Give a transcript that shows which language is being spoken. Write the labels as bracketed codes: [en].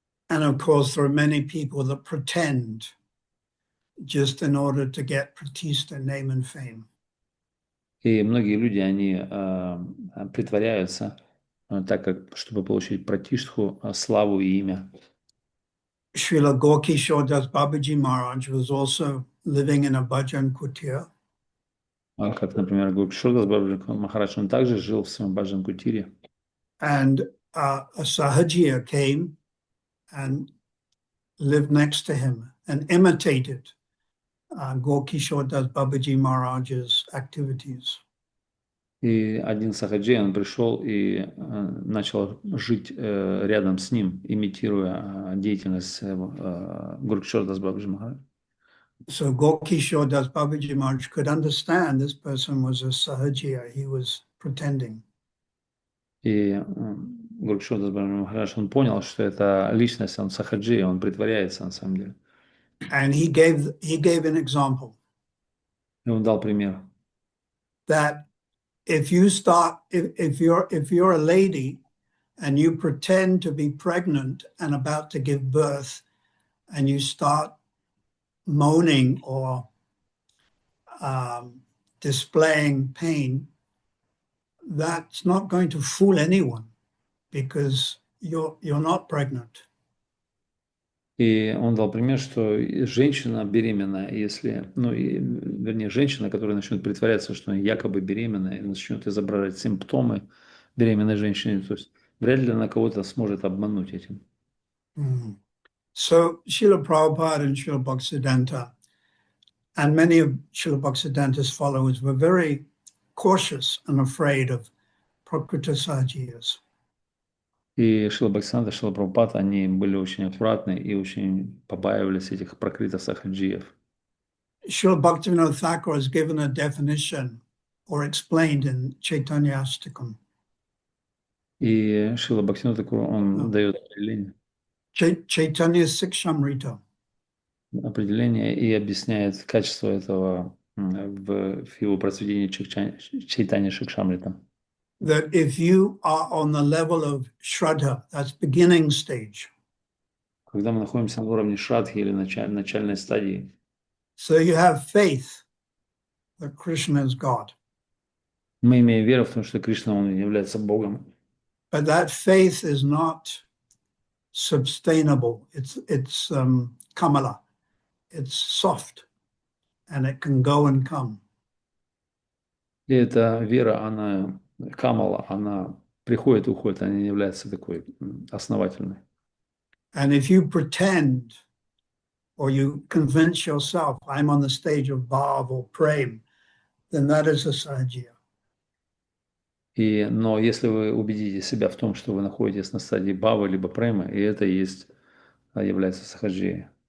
[en] And of course, there are many people that pretend just in order to get pratishta, name and fame. [ru] И многие люди, они притворяются, так как, чтобы получить пратиштху, славу и имя. [en] Srila Gorkishore Das Babaji Maharaj was also living in a bhajan kutir. [ru] Как, например, Гуркишордас Бабаджи Махарадж, он также жил в своем баджан-кутире. [en] And a Sahajiya came and lived next to him and imitated Gorkishore Das Babaji Maharaj's activities. [ru] И один сахаджи, он пришел и начал жить рядом с ним, имитируя деятельность Гуркишордас Бабаджи Махараджа. [en] So Gorkishore Das Babaji Maharaj could understand this person was a Sahajiya. He was pretending. [ru] И Гуркишордас Бабаджи Махарадж, он понял, что это личность, он сахаджи, он притворяется на самом деле. [en] And he gave an example. [ru] И он дал пример. [en] That if you're a lady and you pretend to be pregnant and about to give birth and you start moaning or displaying pain, that's not going to fool anyone because you're not pregnant. [ru] И он дал пример, что женщина беременная, если, вернее, женщина, которая начнет притворяться, что она якобы беременная, и начнет изображать симптомы беременной женщины, то есть вряд ли она кого-то сможет обмануть этим. [en] So Srila Prabhupada and Srila Bhaktisiddhanta and many of Srila Bhaktisiddhanta's followers were very cautious and afraid of Prakrita Sahajiyas. [ru] И Шрила Бхактисиданта, Шрила Прабхупада, они были очень аккуратны и очень побаивались этих пракрита сахаджиев. [en] Srila Bhaktivinoda Thakur has given a definition or explained in Chaitanya Astakam. [ru] И Шрила Бхактивинода Тхакур, он дает определение. [en] Chaitanya Sikshamrita. [ru] Определение и объясняет качество этого в его произведении Чайтанья Шикшамрита. [en] That if you are on the level of Shraddha, that's beginning stage. [ru] Когда мы находимся на уровне Шрадхи или начальной стадии, [en] so you have faith that Krishna is God. [ru] Мы имеем веру в том, что Кришна, он является Богом. [en] But that faith is not sustainable. It's kamala. It's soft, and it can go and come. [ru] И эта вера, она камала, она приходит и уходит, она не является такой основательной. [en] And if you pretend or you convince yourself, I'm on the stage of bhav or prem, then that is a sahajiya. [ru] Но если вы убедите себя в том, что вы находитесь на стадии бхава либо према, и это является сахаджией.